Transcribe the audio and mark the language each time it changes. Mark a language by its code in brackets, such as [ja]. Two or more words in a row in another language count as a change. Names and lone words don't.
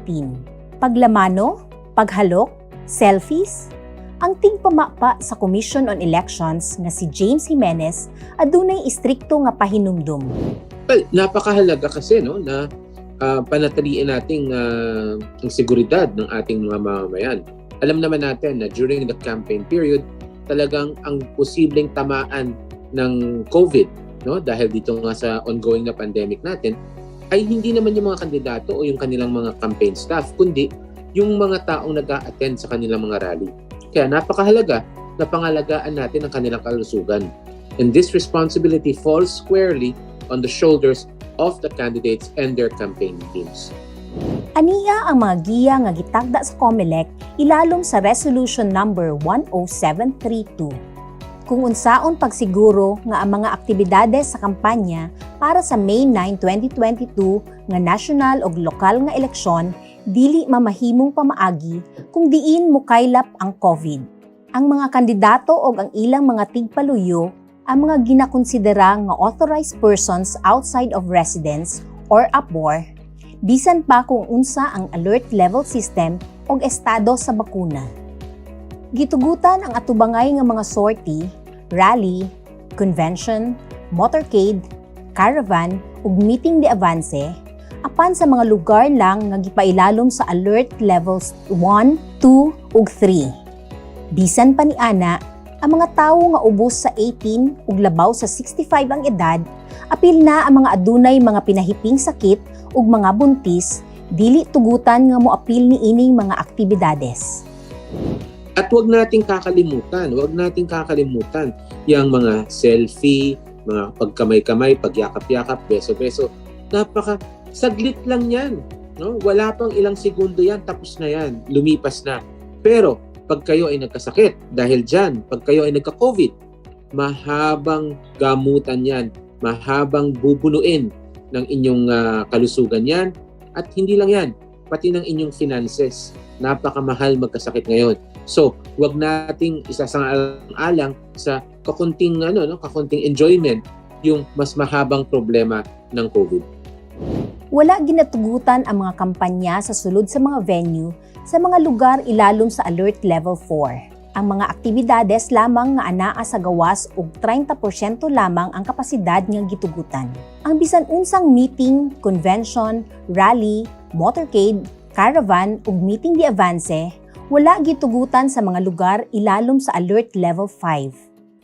[ceb] Paglamano, paghalok, selfies, ang tingpamapa sa Commission on Elections nga si James Jimenez adunay istrikto nga pahinumdum. [en] Well, [tl] napakahalaga kasi no na panatiliin nating ang seguridad ng ating mga mamamayan. Alam naman natin na [en] during the campaign period, [tl] talagang ang posibleng tamaan ng COVID, no, dahil dito nga sa ongoing na pandemic natin, ay hindi naman yung mga kandidato o yung kanilang mga [en] campaign staff, [tl] kundi yung mga taong nag-a-attend sa kanilang mga rally. Kaya napakahalaga na pangalagaan natin ang kanilang kalusugan. [en] And this responsibility falls squarely on the shoulders of the candidates and their campaign teams. [ceb] Aniya ang mga giya nga gitagda sa COMELEC ilalom sa Resolution number 10732. Kung unsaon pagsiguro nga ang mga aktibidades sa kampanya para sa May 9, 2022 nga national ug lokal nga eleksyon dili mamahimong pamaagi kung diin mukaylap ang COVID. Ang mga kandidato ug ang ilang mga tigpaluyo ang mga ginakonsidera nga [en] authorized persons outside of residence or APOR, [ceb] bisan pa kung unsa ang [en] alert level system [ceb] o estado sa bakuna. Gitugutan ang atubangay nga mga sortie, rally, convention, motorcade, caravan ug meeting de avance apan sa mga lugar lang nga gipailalom sa [en] alert levels [ceb] 1, 2 ug 3. Bisan pa niana, ang mga tawo nga ubos sa 18 ug labaw sa 65 ang edad, apil na ang mga adunay mga pinahiping sakit ug mga buntis, dili tugutan nga moapil ni ining mga aktibidades. [tl] At huwag nating kakalimutan yung mga selfie, mga pagkamay-kamay, pagyakap-yakap, beso-beso. Saglit lang yan. No? Wala pang ilang segundo yan, tapos na yan, lumipas na. Pero pag kayo ay nagkasakit, dahil dyan, pag kayo ay nagka-COVID, mahabang gamutan yan, mahabang bubunuin ng inyong kalusugan yan. At hindi lang yan, pati ng inyong finances. Napakamahal magkasakit ngayon. So, wag nating isasang-alang sa kakunting enjoyment yung mas mahabang problema ng COVID. [ceb] Wala ginatugutan ang mga kampanya sa sulod sa mga venue sa mga lugar ilalom sa [en] Alert Level [ceb] 4. Ang mga aktibidades lamang nga anaa sa gawas ug 30% lamang ang kapasidad nga gitugutan. Ang bisan unsang meeting, convention, rally, motorcade, caravan ug meeting di avance, wala gitugutan sa mga lugar ilalom sa [en] Alert Level [ceb] 5.